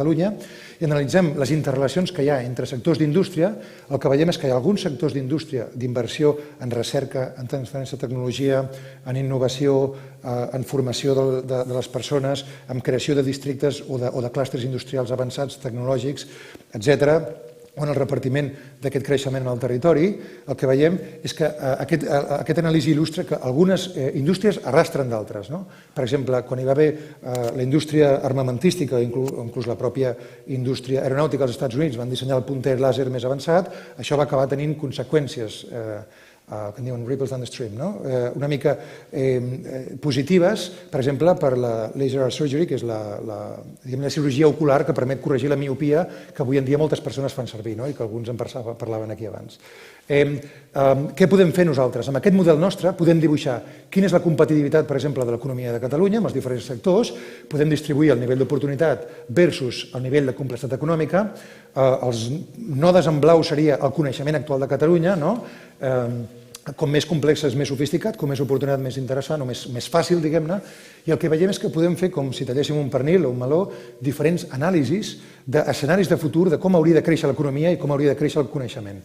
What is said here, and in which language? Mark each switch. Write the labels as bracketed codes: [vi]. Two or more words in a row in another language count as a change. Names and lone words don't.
[ca] Catalunya, i analitzem les interrelacions que hi ha entre sectors d'indústria, el que veiem és que hi ha alguns sectors d'indústria, d'inversió en recerca, en transferència de tecnologia, en innovació, en formació de les persones, en creació de districtes o de clústers industrials avançats, tecnològics, etc., o en el repartiment d'aquest creixement en el territori, el que veiem és que aquesta anàlisi il·lustra que algunes indústries arrastren d'altres. Per exemple, quan hi va haver la indústria armamentística, inclús la pròpia indústria aeronàutica als Estats Units, van dissenyar el punter làser més avançat, això va acabar tenint conseqüències que en diuen [en] ripples down the stream, [ca] una mica positives, per exemple, per la [en] laser eye surgery, [ca] que és la cirurgia ocular que permet corregir la miopia que avui en dia moltes persones fan servir i que alguns en parlaven aquí abans. Què podem fer nosaltres? Amb aquest model nostre podem dibuixar quina és la competitivitat, per exemple, de l'economia de Catalunya amb els diferents sectors, podem distribuir el nivell d'oportunitat versus el nivell de complexitat econòmica, els nodes en blau seria el coneixement actual de Catalunya, com més complex és més sofisticat, com més oportunitat més interessant o més fàcil, diguem-ne, i el que veiem és que podem fer, com si talléssim un pernil o un meló, diferents anàlisis d'escenaris de futur de com hauria de créixer l'economia i com hauria de créixer el coneixement.